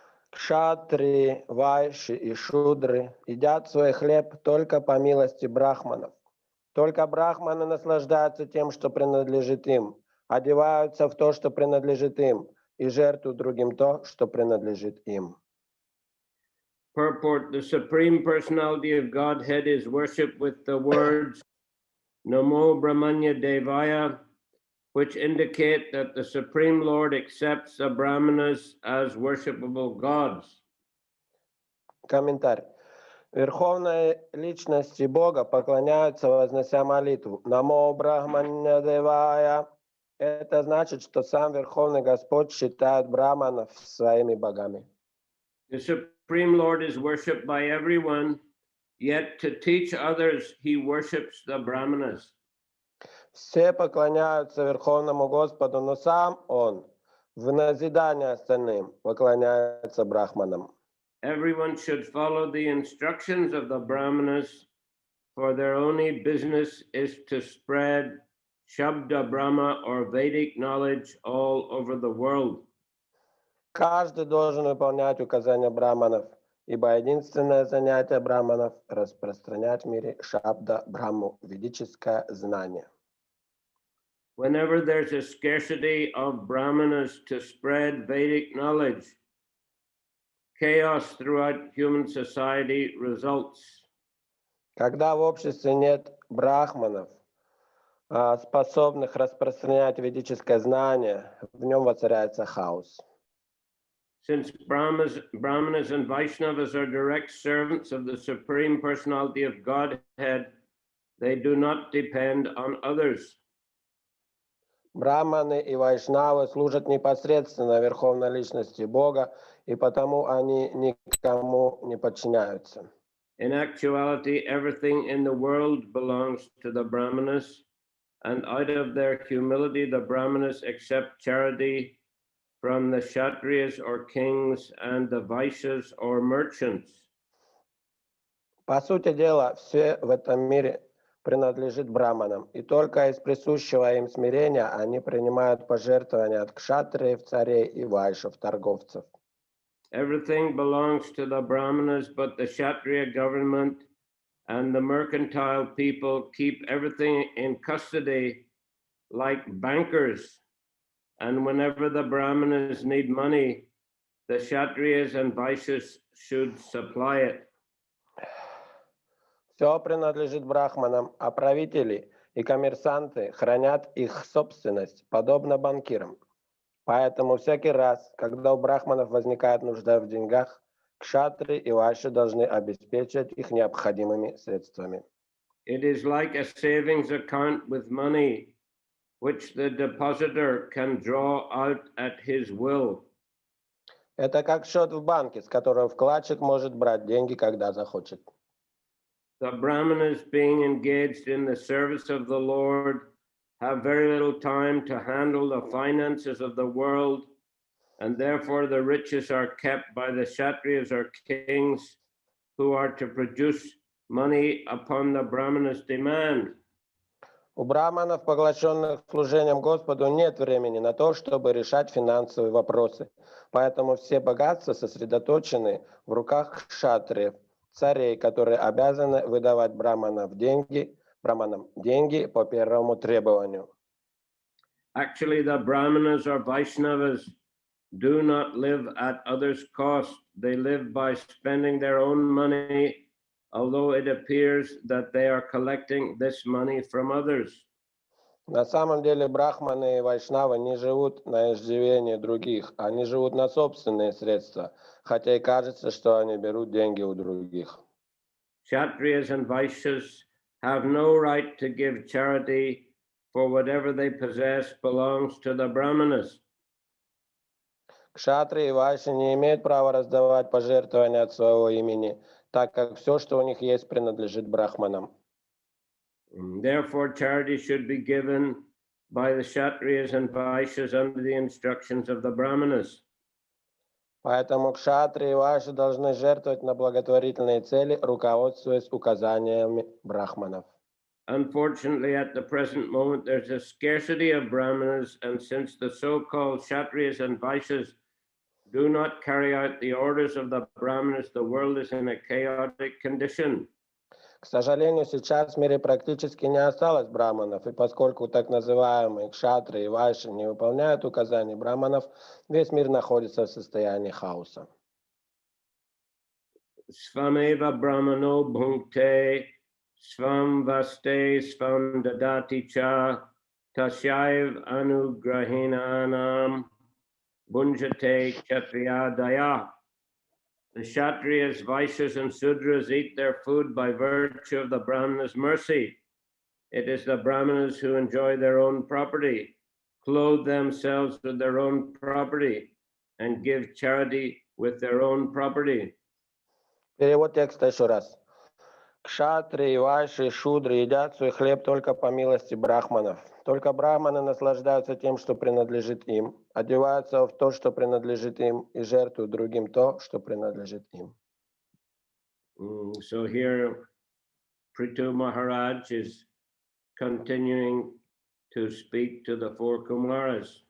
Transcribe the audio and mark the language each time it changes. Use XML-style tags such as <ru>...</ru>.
<ru>Кшатри, вайши и шудры едят свой хлеб только по милости брахманов. Только брахманы наслаждаются тем, что принадлежит им, одеваются в то, что принадлежит им, и жертвуют другим то, что принадлежит им.</ru> <en>Purport: the Supreme Personality of Godhead is worshipped with the words</en> <sa>Namo Brahmanya Devaya,</sa> <en>which indicate that the Supreme Lord accepts the Brahmanas as worshipable gods.</en> <ru>Комментарий. Верховной личности Бога поклоняются, вознося молитву</ru> <sa>«Намо Брахмане Девая».</sa> <ru>Это значит, что сам Верховный Господь считает браманов своими богами.</ru> <en>The Supreme Lord is worshipped by everyone, yet to teach others, he worships the Brahmanas.</en> <ru>Все поклоняются Верховному Господу, но сам Он, в назидание остальным, поклоняется брахманам.</ru> <en>Everyone should follow the instructions of the Brahmanas, for their only business is to spread Shabda Brahma or Vedic knowledge all over the world.</en> <ru>Каждый должен выполнять указания браманов, ибо единственное занятие браманов – распространять в мире Шабда Брахму, ведическое знание.</ru> <en>Whenever there's a scarcity of Brahmanas to spread Vedic knowledge, chaos throughout human society results.</en> <ru>Когда в обществе нет брахманов, способных распространять ведическое знание, в нем воцаряется хаос.</ru> <en>Since Brahmanas and Vaishnavas are direct servants of the Supreme Personality of Godhead, they do not depend on others.</en> <ru>Брахманы и вайшнавы служат непосредственно Верховной Личности Бога, и потому они никому не подчиняются.</ru> <en>In actuality, everything in the world belongs to the Brahmanas, and out of their humility, the Brahmanas accept charity from the Kshatriyas or kings and the Vaishyas or merchants.</en> <ru>По сути дела, все в этом мире принадлежит браманам, и только из присущего им смирения они принимают пожертвования от кшатриев, царей и вайшев, торговцев.</ru> <en>Everything belongs to the Brahmanas, but the Kshatriya government and the mercantile people keep everything in custody like bankers. And whenever the Brahmanas need money, the Kshatriyas and Vaishyas should supply it.</en> <ru>Все принадлежит брахманам, а правители и коммерсанты хранят их собственность, подобно банкирам. Поэтому всякий раз, когда у брахманов возникает нужда в деньгах, кшатри и вайши должны обеспечить их необходимыми средствами.</ru> <en>It is like a savings account with money, which the depositor can draw out at his will.</en> <ru>Это как счет в банке, с которого вкладчик может брать деньги, когда захочет.</ru> <en>The Brahmanas, being engaged in the service of the Lord, have very little time to handle the finances of the world, and therefore the riches are kept by the Kshatriyas or kings who are to produce money upon the Brahmanas' demand.</en> <ru>У браманов, поглощенных служением Господу, нет времени на то, чтобы решать финансовые вопросы. Поэтому все богатства сосредоточены в руках кшатриев, царей, которые обязаны выдавать браманам деньги по первому требованию.</ru> <en>Actually, the Brahmanas or Vaishnavas do not live at others' cost. They live by spending their own money, although it appears that they are collecting this money from others.</en> <ru>На самом деле брахманы и вайшнавы не живут на иждивении других, они живут на собственные средства, хотя и кажется, что они берут деньги у других.</ru> <en>Kshatriyas and Vaishyas have no right to give charity, for whatever they possess belongs to the Brahmanas.</en> <ru>Кшатри и вайши не имеют права раздавать пожертвования от своего имени, так как все, что у них есть, принадлежит брахманам.</ru> <en>Therefore, charity should be given by the Kshatriyas and Vaishyas under the instructions of the Brahmanas.</en> <ru>Поэтому кшатри и вайши должны жертвовать на благотворительные цели, руководствуясь указаниями брахманов.</ru> <en>Unfortunately, at the present moment, there's a scarcity of Brahmanas, and since the so-called Kshatriyas and Vaishyas do not carry out the orders of the Brahmanas, the world is in a chaotic condition.</en> <ru>К сожалению, сейчас в мире практически не осталось браманов, и поскольку так называемые кшатри и вайши не выполняют указаний браманов, весь мир находится в состоянии хаоса.</ru> <sa>Svameva Brahmano bhunkte, svam vaste, svam dadati cha, tasyaiv anugrahinanam, bunjate kshatriyadaya.</sa> <en>The Kshatriyas, Vaishyas, and Sudras eat their food by virtue of the Brahmanas' mercy. It is the Brahmanas who enjoy their own property, clothe themselves with their own property, and give charity with their own property.</en> <ru>Перевод текста еще раз. Кшатрии, вайши, шудры едят свой хлеб только по милости брахманов. Только брахманы наслаждаются тем, что принадлежит им, одеваются в то, что принадлежит им, и жертвуют другим то, что принадлежит им.</ru> <en>So here, Prithu Maharaj is continuing to speak to the four Kumaras.</en>